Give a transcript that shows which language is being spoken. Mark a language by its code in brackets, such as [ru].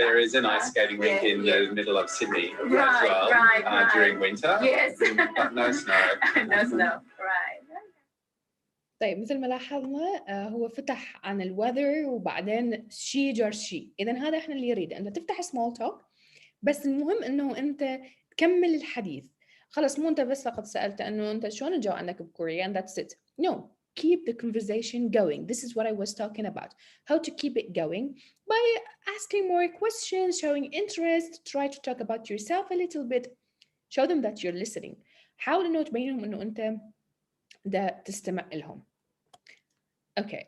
[en] There is an ice skating rink in the middle of Sydney as well during winter. Yes. But no snow. No snow. Right. [ar] طيب مثل ما لاحظنا هو فتح عن الوذر وبعدين شي جر شي. إذا هذا احنا اللي يريد أنت تفتح small talk، بس المهم إنه أنت تكمل الحديث. خلص مو أنت بس فقط سألت إنه أنت شلون الجو عندك بكوريا [en] and that's it. No, keep the conversation going. This is what I was talking about. How to keep it going by asking more questions, showing interest, try to talk about yourself a little bit, show them that you're listening. [ar] حاول إنه تبينهم إنه أنت دا تستمع لهم. [en] Okay.